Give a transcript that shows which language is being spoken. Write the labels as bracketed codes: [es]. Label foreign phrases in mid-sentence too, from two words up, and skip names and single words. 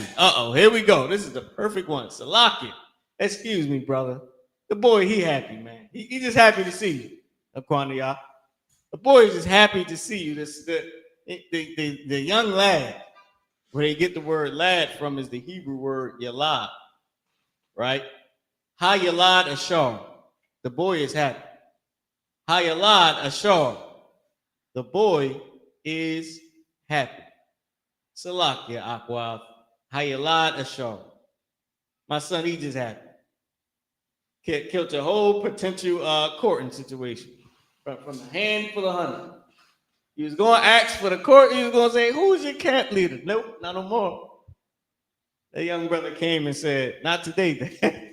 [en] Uh-oh, here we go. This is the perfect one. Salaki. Excuse me, brother. The boy, he happy, man. He just happy to see you, Aquania. The boy is just happy to see you. The young lad, where they get the word lad from is the Hebrew word yalad, right? [he] הילד אשר. [en] The boy is happy. [he] הילד אשר. [en] The boy is happy. Salakia Aqua. [he] הילד אשר. [en] My son, he just happy. Killed a whole potential courting situation from a handful of honey. He was going to ask for the court. He was going to say, who's your camp leader? Nope, not no more. That young brother came and said, not today, Dad.